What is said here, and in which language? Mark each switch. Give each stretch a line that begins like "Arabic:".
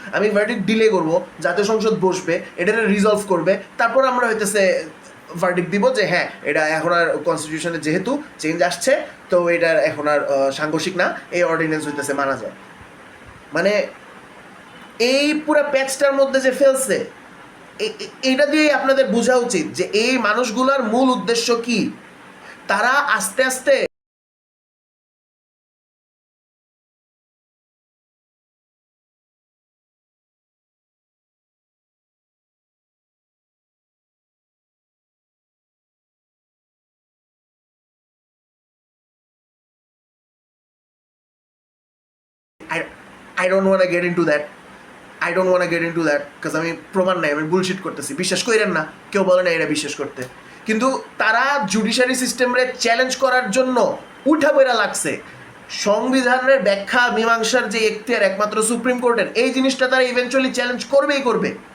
Bangla: আমি verdict delay করবো, জাতীয় সংসদ বসবে, এটা রিজলভ করবে, তারপর আমরা হইতেছে ভার্ডিক্ট দিব যে হ্যাঁ এটা এখন আর কনস্টিটিউশনে যেহেতু চেঞ্জ আসছে তো এটা এখন আর সাংঘর্ষিক না, এই অর্ডিনেন্স হইতেছে মানা যায়। মানে এই পুরো প্যাচটার মধ্যে যে ফেলছে, এটা দিয়ে আপনাদের বোঝা উচিত যে এই মানুষগুলোর মূল উদ্দেশ্য কি। তারা আস্তে আস্তে
English: I don't want to get into that. I don't want to get into that because
Bangla: আমি প্রমাণ নাই, আমি বুলশিট করতেছি, বিশ্বাস করেন না, কেউ বলে না এটা বিশ্বাস করতে। কিন্তু তারা জুডিশিয়ারি সিস্টেমে চ্যালেঞ্জ করার জন্য উঠা বইরা লাগছে। সংবিধানের ব্যাখ্যা মীমাংসার যে এখতিয়ার একমাত্র সুপ্রিম কোর্টের, এই জিনিসটা তারা ইভেনচুয়ালি চ্যালেঞ্জ করবেই করবে।